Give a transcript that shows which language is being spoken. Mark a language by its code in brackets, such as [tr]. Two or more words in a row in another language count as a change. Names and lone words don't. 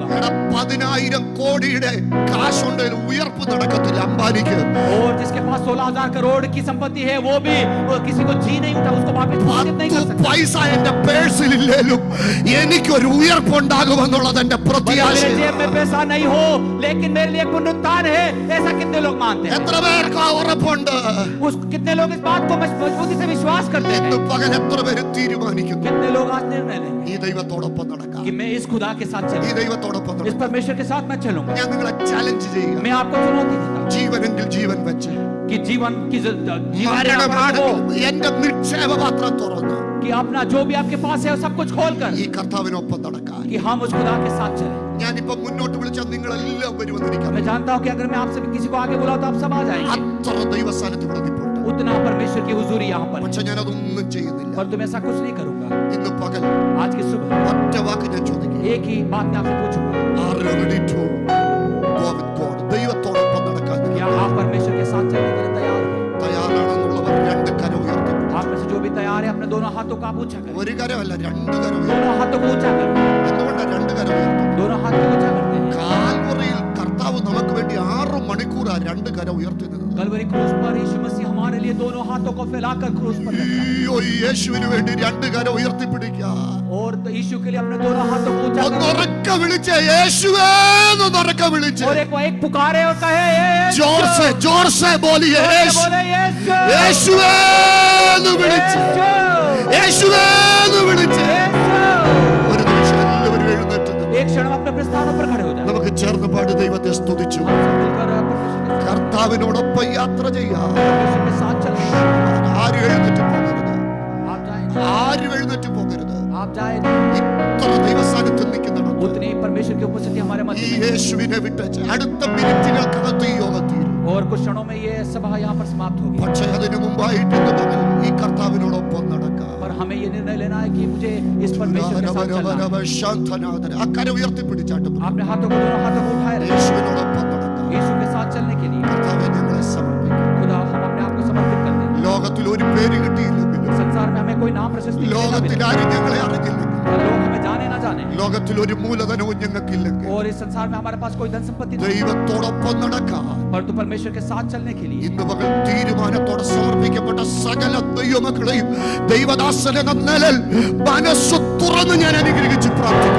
[ml] എടാ 10,000 കോടിയുടെ കാശുണ്ട്, ഉയർപ്പ് നടക്കത്തില്ല അംബാനിക്ക്. [hi] और जिसके पास 16,000 करोड़ की संपत्ति है, वो भी वो किसी को जी नहीं उठा, उसको वापस वापस नहीं कर 10 सकता। [ml] പൈസ എന്റെ പേഴ്സിലില്ലേലും എനിക്കൊരു ഉയർപ്പുണ്ടാകുമെന്നുള്ളത് എന്റെ [hi] मेरे [ml] പ്രത്യാശ. [hi] जेब में पैसा नहीं हो, लेकिन मेरे लिए पुनरुत्थान है, ऐसा कितने लोग मानते हैं? [ml] എത്ര പേർക്ക് ആ ഉറപ്പുണ്ട്? [hi] उस कितने लोग इस बात को मजबूती से विश्वास करते [ml] ഇന്ന് [hi] हैं? [ml] പകൽ എത്ര പേര് തീരുമാനിക്കുന്നു [hi] कितने लोग आज निर्णय लेंगे [ml] ഈ ദൈവത്തോടൊപ്പം നടക്കാം, [hi] कि मैं इस खुदा के साथ [ml] ഈ [hi] चलूंगा, [ml] ദൈവത്തോടൊപ്പം [hi] इस [ml] നടക്കാം? [hi] परमेश्वर के साथ मैं चलूंगा। [ml] ഞാൻ നിങ്ങളെ ചാലഞ്ച് ചെയ്യുക. [hi] मैं आपको चुनौती देता हूं [ml] ജീവനെങ്കിൽ ജീവൻ വെച്ച്, [hi] कि जीवन की [ml] മരണമാണെങ്കിൽ എന്റെ നിക്ഷേപപാത്രം തുറന്ന് [hi] कि अपना जो भी आपके पास है सब कुछ खोल कर [ml] ഈ കർത്താവിനൊപ്പം നടക്കാൻ. [hi] कि हम उस खुदा के साथ चलें। [ml] ഞാനിപ്പോ മുന്നോട്ട് വിളിച്ചാൽ നിങ്ങളെല്ലാം വരുമെന്ന് എനിക്കറിയാം. [hi] मैं जानता हूं कि अगर मैं आपसे किसी को आगे बुलाऊं तो आप सब आ जाएंगे। [ml] അത്ര ദൈവസ്ഥാനത്ത് ഇവിടെ നിൽപ്പുണ്ട്. [hi] उतना परमेश्वर की हुजूरी यहाँ पर है, [ml] പക്ഷെ ഞാനതൊന്നും ചെയ്യുന്നില്ല. [hi] पर तुम ऐसा कुछ नहीं करूंगा। [ml] ഇന്ന് പകൽ [hi] आज की सुबह [ml] ഒറ്റ വാക്ക് ഞാൻ ചോദിക്കുക. [hi] एक ही बात मैं आपसे पूछूंगा, [en] Are you ready to go with God? [ml] ദൈവത്തോടൊപ്പം നടക്കാൻ [hi] क्या आप परमेश्वर के साथ चलने के लिए तैयार हो? [ml] തയ്യാറാണെന്നുള്ളവർ രണ്ട് കരം ഉയർത്തി. [hi] आप में से जो भी तैयार है अपने दोनों हाथों को आप ऊंचा करें। [ml] ഒരു കരമല്ല, രണ്ട് കരം ഉയർത്തി. [hi] दोनों हाथों को ऊंचा करें, [ml] എന്തുകൊണ്ടാണ് രണ്ട് കരം ഉയർത്തുന്നത്? [hi] दोनों हाथ को ऊंचा करते हैं। [ml] കാൽവറിയിൽ കർത്താവ് നമുക്ക് വേണ്ടി 6 മണിക്കൂറാ രണ്ട് കരം ഉയർത്തി നിന്നത്. [hi] कलवरी क्रूस पर यीशु मसीह हमारे लिए दोनों हाथों को फैलाकर क्रूस पर लगा, [ml] അയ്യോ, യേശുവിന് വേണ്ടി രണ്ട് കരം ഉയർത്തിപ്പിടിക്കാം. [hi] और तो यीशु के लिए अपने दोनों हाथों को ऊंचा करें [ml] ഒന്നുറക്ക വിളിച്ചേ യേശുവേ എന്നൊന്നുറക്ക വിളിച്ചേ. [hi] और एक पुकारे और कहे यीशु। ज़ोर से ज़ोर से बोलिए यीशु बोले यीशु, [ml] യേശുവേ എന്ന് വിളിച്ചേ. [hi] यीशु, [ml] യേശുവേ എന്ന് വിളിച്ചേ. [hi] यीशु। [ml] ഒരു നിമിഷം എല്ലാവരും എഴുന്നേറ്റ് നിന്ന് [hi] एक क्षण अपने अपने स्थानों पर खड़े हो जाए। [ml] നമുക്ക് ചേർന്ന് പാടി ദൈവത്തെ സ്തുതിച്ചു. [hi] हम सब मिलकर [ml] കർത്താവിനോടൊപ്പം യാത്ര ചെയ്യാം. [hi] परमेश्वर के साथ चलें। [ml] ആരും എഴുന്നേറ്റ് പോകരുത്, [hi] आप जाएं, [ml] ആരും എഴുന്നേറ്റ് പോകരുത്. [hi] आप जाएं, [ml] ഇത്ര ദൈവസാന്നിധ്യം നിൽക്കുന്നുണ്ട്. [hi] उतनी ही परमेश्वर की उपस्थिति हमारे मध्य [ml] ഈ [hi] में है। [ml] യേശുവിനെ വിട്ടേച്ച് അടുത്ത മിനിറ്റുകൾക്കകത്ത് ഈ യോഗം തീരും. [hi] और कुछ क्षणों में ये सभा यहाँ पर समाप्त होगी, [ml] പക്ഷെ അതിനു മുമ്പായിട്ട് ഇന്ന് പകൽ ഈ കർത്താവിനോടൊപ്പം നടക്കാം. [hi] पर हमें ये निर्णय लेना है कि मुझे इस परमेश्वर के साथ चलना है। [ml] ശാന്തനാഥൻ അക്കരെ ഉയർത്തിപ്പിടിച്ചാട്ട് [hi] आपने हाथों को दोनों हाथों को उठाए रखें, [ml] യേശുവിനോടൊപ്പം നടക്കാം. [hi] यीशु के साथ चलने के लिए। [ml] കർത്താവെ ഞങ്ങളെ സമർപ്പിക്കാം. [hi] खुदा हम अपने आप को समर्पित करते हैं। [ml] ലോകത്തിൽ ഒരു പേര് കിട്ടിയില്ലെങ്കിലും, [hi] संसार में हमें कोई नाम प्रशस्ति मिले ना [ml] ലോകത്തിൽ [hi] मिले, [ml] ആരും ഞങ്ങളെ അറിഞ്ഞില്ലെങ്കിലും, [hi] लोग हमें जाने ना जाने, [ml] ലോകത്തിൽ ഒരു മൂലധനവും ഞങ്ങൾക്കില്ലെങ്കിൽ, [hi] और इस संसार में हमारे पास कोई धन संपत्ति नहीं, [ml] ദൈവത്തോടൊപ്പം നടക്കാം. [hi] परंतु परमेश्वर के साथ चलने के लिए [ml] ഇന്ന് പകൽ തീരുമാനത്തോടെ സമർപ്പിക്കപ്പെട്ട സകല ദൈവമക്കളെയും ദൈവദാസൻ എന്ന നിലയിൽ മനസ്സ് തുറന്ന് ഞാൻ അനുഗ്രഹിച്ച് പ്രാർത്ഥിക്കുന്നു.